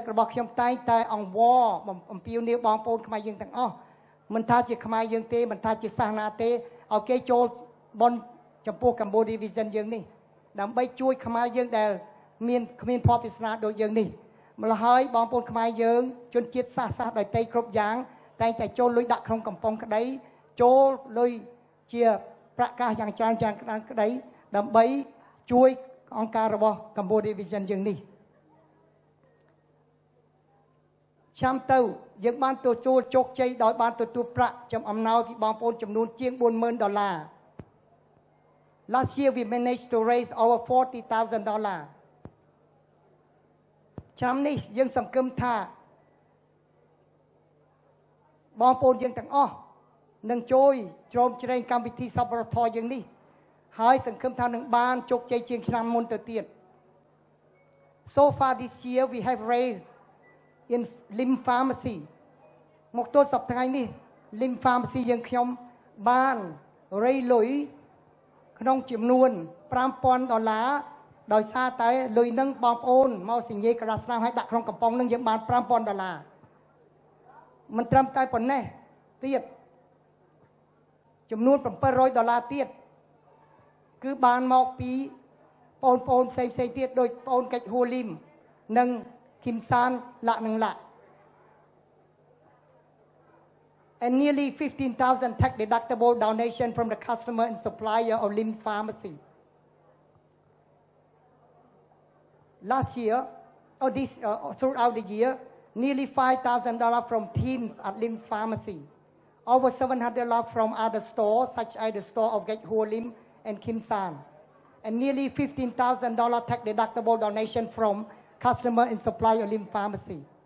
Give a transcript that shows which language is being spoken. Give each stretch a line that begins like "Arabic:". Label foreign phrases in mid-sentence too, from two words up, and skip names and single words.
Khmer: របស់ខ្ញុំតែងតែអង្វរអំពាវនាវបងប្អូនខ្មែរយើងទាំងអស់មិនថាជាខ្មែរយើងទេមិនថាជាសាសនាទេឲ្យគេចូលបន់ចំពោះ Cambodia Vision យើងនេះដើម្បីជួយខ្មែរយើងដែលមានគ្មានភ័ព្វវាសនាដូចយើងនេះម្ល៉េះហើយបងប្អូនខ្មែរយើងជនជាតិសាសដោយតីគ្រប់យ៉ាងតែងតែចូលលុយដាក់ក្នុងកំប៉ុងក្តីចូលលុយជាប្រកាសយ៉ាងច្រើនក្តីដើម្បីជួយអង្គការរបស់ Cambodia Vision យើងនេះ ឆ្នាំទៅយើងបានទទួលជោគជ័យដោយបានទទួលប្រាក់ចំអំណោយពីបងប្អូនចំនួនជាង $40,000
English: Last year we managed to raise over $40,000
Khmer: ឆ្នាំនេះយើងសង្ឃឹមថាបងប្អូនយើងទាំងអស់នឹងជួយជ្រោមជ្រែងកម្មវិធីសប្បុរសធម៌យើង នេះហើយសង្ឃឹមថានឹងបានជោគជ័យជាងឆ្នាំមុនទៅទៀត
English: So far this year we have raised in Lim Pharmacy
Khmer: មកទល់សប្តាហ៍នេះ Lim Pharmacy យើងខ្ញុំបានរៃលុយក្នុងចំនួន $5,000 ដោយសារតែលុយនឹងបងប្អូនមកសញ្ញេក្រដាសស្នាមឲ្យដាក់ក្នុងកំប៉ុងនឹងយើងបាន $5,000 មិនត្រឹមតែប៉ុណ្ណេះទៀតចំនួន $700 ទៀតគឺបានមកពីបងប្អូនផ្សេងទៀតដូចបងប្អូនកិច្ចហួរលីមនិងគឹមសានលាក់នឹងលាក់
English: and nearly 15,000 tax deductible donation from the customer and supplier of Lim's Pharmacy. Last year, throughout the year, nearly $5,000 from teams at Lim's Pharmacy, over $700 from other stores such as the store of Gate Hua Lim and Kim San, and nearly $15,000 tax deductible donation from customer and supplier of Lim Pharmacy.